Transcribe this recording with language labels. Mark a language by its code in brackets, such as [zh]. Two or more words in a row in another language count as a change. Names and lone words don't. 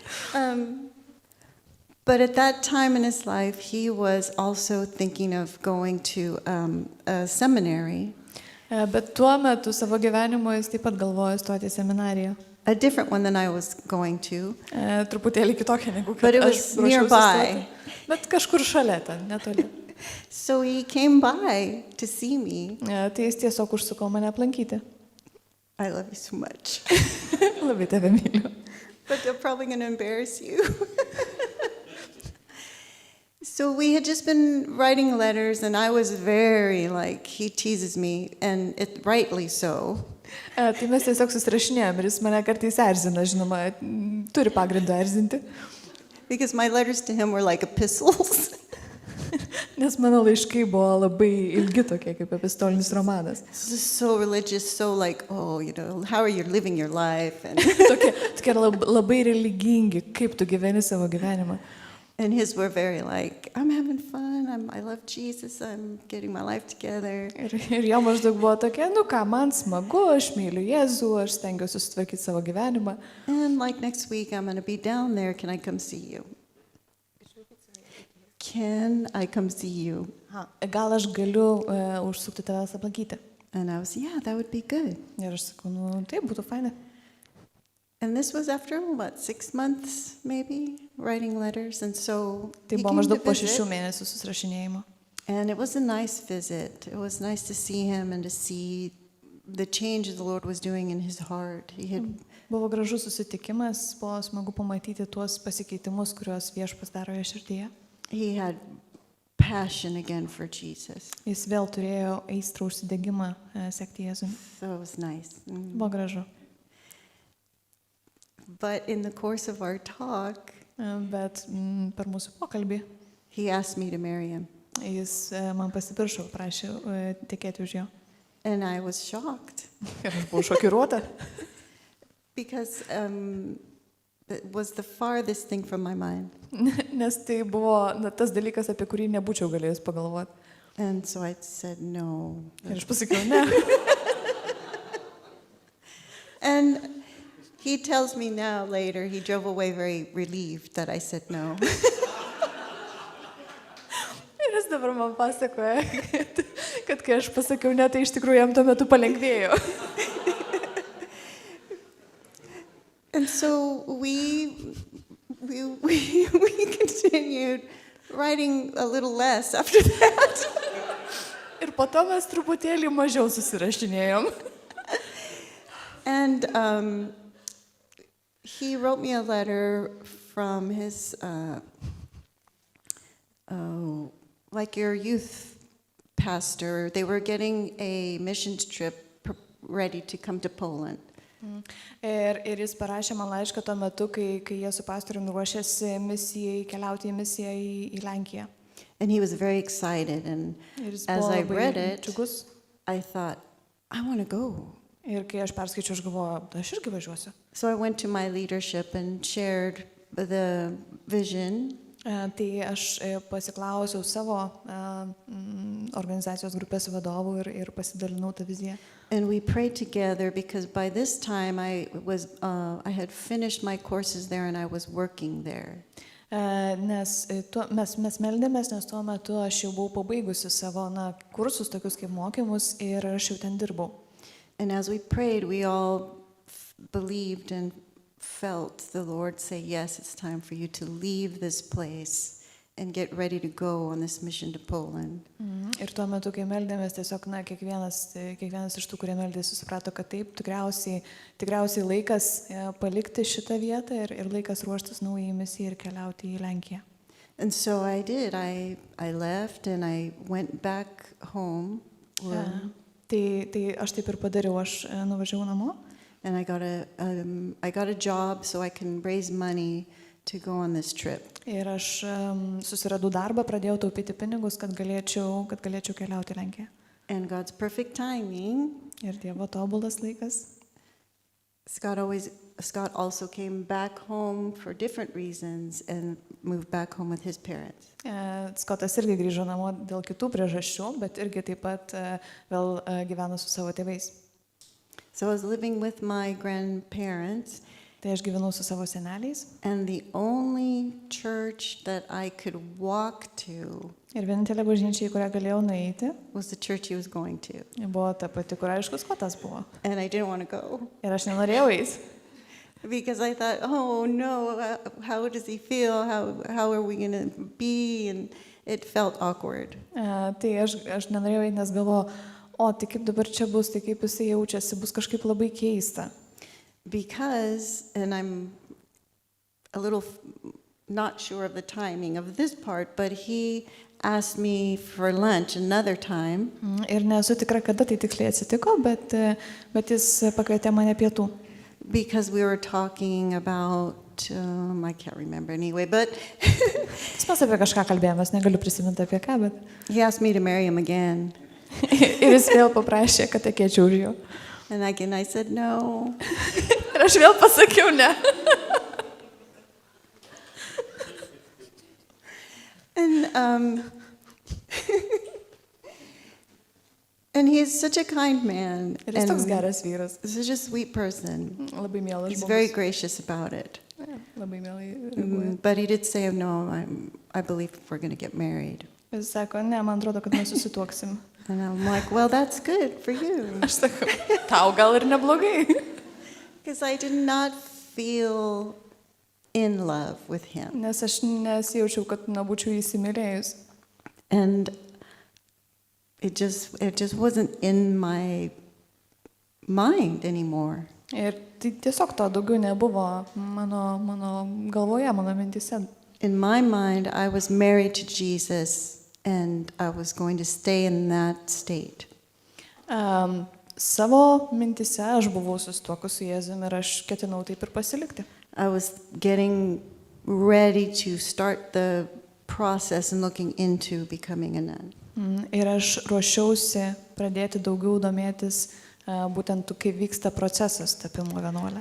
[en] But at that time in his life, he was also thinking of going to a seminary. [lt] Bet tuo metu savo gyvenimo jis taip pat galvojo stoti į seminariją. [en] A different one than I was going to. [lt] Truputėlį kitokia negu [en] But [lt] kad [en] it [lt] aš [en] was [lt] ruošiausi [en] nearby. [lt] stoti. Bet kažkur šalia ten, netoli. [en] So he came by to see me. [lt] Tai jis tiesiog užsuko mane aplankyti. [en] I love you so much. [lt] Labai tave myliu. [en] But they're probably going to embarrass you. So we had just been writing letters, and I was very he teases me, and rightly so. [lt] Tai mes tiesiog susirašinėjom ir jis mane kartais erzina, žinoma, turi pagrindą erzinti. [en] Because my letters to him were like epistles. [lt] Nes mano laiškai buvo labai ilgi tokie, kaip epistolinis romanas. [en] So religious, so how are you living your life? And [lt] Tokie labai religingi, kaip tu gyveni savo gyvenimą. [en] And his were very I'm having fun, I love Jesus, I'm getting my life together. [lt] Ir jo maždaug buvo tokia, ką, man smagu, aš myliu Jėzų, aš stengiuosi sutvarkyti savo gyvenimą. [en] And next week I'm going to be down there, can I come see you? Can I come see you? [lt] Gal aš galiu užsukti tavęs aplankyti? [en] And I was, yeah, that would be good. [lt] Ir aš sakau, taip, būtų faina. [en] And this was after, 6 months maybe, writing letters. And so [lt] Tai [en] he [lt] buvo [en] came [lt] maždaug [en] to [lt] po [en] visit. [lt] 6 mėnesių susirašinėjimo. [en] And it was a nice visit. It was nice to see him and to see the changes the Lord was doing in his heart. He had [lt] Buvo gražus susitikimas, buvo smagu pamatyti tuos pasikeitimus, kuriuos Viešpats daro jo širdyje. [en] He had passion again for Jesus. [lt] Jis vėl turėjo aistrą užsidegimą sekti Jėzumi. [en] So it was nice. [lt] Buvo gražu. [en] But in the course of our talk, [lt] Bet per mūsų pokalbį [en] he asked me to marry him. [lt] jis man pasipiršo, prašė tekėti už jo. [en] And I was shocked [lt] Ir aš buvau šokiruota, [en] because it was the farthest thing from my mind. [lt] nes tai buvo tas dalykas, apie kurį nebūčiau galėjus pagalvoti. [en] And so I said no. [lt] Ir aš pasakiau, ne. [en] And he tells me now later, he drove away very relieved that I said no. [lt] Ir jis dabar man pasakoja, kad kai aš pasakiau ne, tai iš tikrųjų jam tuo metu palengvėjo. [en] And so we continued writing a little less after that. [lt] Ir po to mes truputėlį mažiau susirašinėjom. [en] And he wrote me a letter from his, like your youth pastor. They were getting a missions trip ready to come to Poland. [lt] Ir jis parašė man laišką tuo metu, kai jie su pastoriumi ruošėsi misijai, keliauti į misiją į Lenkiją. [en] And he was very excited. And as I read it, I thought, I want to go. [lt] Ir kai aš perskaičiau, aš galvoju, aš irgi važiuosiu. [en] So I went to my leadership and shared the vision. [lt] Tai aš pasiklausiau savo organizacijos grupės vadovų ir pasidalinau tą viziją. [en] And we prayed together because by this time I had finished my courses there and I was working there. [lt] Nes mes meldėmės, nes tuo metu aš jau buvau pabaigusi savo kursus, tokius kaip mokymus, ir aš jau ten dirbau. [en] And as we prayed, we all believed and felt the Lord say, yes, it's time for you to leave this place and get ready to go on this mission to Poland. [lt] Ir tuo metu, kai meldėmės, tiesiog kiekvienas iš tų, kurie meldėsi, suprato, kad taip, tikriausiai laikas palikti šitą vietą ir laikas ruoštis naujai misijai ir keliauti į Lenkiją. [en] And so I did. I left and I went back home. [lt] Tai aš taip ir padariau, aš nuvažiavau namo. [en] And I got a job so I can raise money to go on this trip. [lt] Ir aš susiradau darbą, pradėjau taupyti pinigus, kad galėčiau keliauti į Lenkiją. [en] And God's perfect timing. [lt] Ir Dievo tobulas laikas. [en] Scott also came back home for different reasons and moved back home with his parents. [lt] Skotas irgi grįžo namo dėl kitų priežasčių, bet irgi taip pat vėl gyveno su savo tėvais. [en] So I was living with my grandparents. [lt] Tai aš gyvenau su savo seneliais. [en] And the only church that I could walk to [lt] Ir vienintelė bažnyčia, į kurią galėjau nueiti, [en] was the church he was going to. [lt] Buvo ta pati, kur aišku Skotas buvo. [en] And I didn't want to go. [lt] Ir aš nenorėjau eiti. [en] Because I thought, oh no, how does he feel? How are we going to be? And it felt awkward. [lt] Tai aš nenorėjau eiti, nes galvoju, tai kaip dabar čia bus, tai kaip jisai jaučiasi, bus kažkaip labai keista. [en] Because, and I'm a little not sure of the timing of this part, but he asked me for lunch another time. [lt] Ir nesu tikra, kada tai tiksliai atsitiko, bet jis pakvietė mane pietų. [en] Because we were talking about, I can't remember anyway, but [lt] Mes apie kažką kalbėjomės, negaliu prisiminti apie ką, bet [en] he asked me to marry him again. [lt] Ir jis vėl paprašė, kad tekėčiau už jo. [en] And again I said no. [lt] Ir aš vėl pasakiau ne. [en] And and he is such a kind man. [lt] Ir jis toks geras vyras. [en] Such a sweet person. [lt] Labai mielas žmogus. [en] He's very gracious about it. [lt] Labai mielai reaguoja. [en] But he did say, no, I believe we're going to get married. [lt] Jis sako, ne, man atrodo, kad mes susituoksim. [en] And I'm like, well, that's good for you. [lt] Aš sakau, tau gal ir neblogai. [en] Because I did not feel in love with him. [lt] Nes aš nesijaučiau, kad būčiau įsimylėjus. [en] And it just wasn't in my mind anymore. [lt] Ir tai tiesiog to daugiau nebuvo mano galvoje, mano mintise. [en] In my mind, I was married to Jesus and I was going to stay in that state. [lt] Savo mintise aš buvau susituokus su Jėzumi ir aš ketinau taip ir pasilikti. [en] I was getting ready to start the process and looking into becoming a nun. [lt] Ir aš ruošiausi pradėti daugiau domėtis būtent kaip vyksta procesas tapimo vienuole.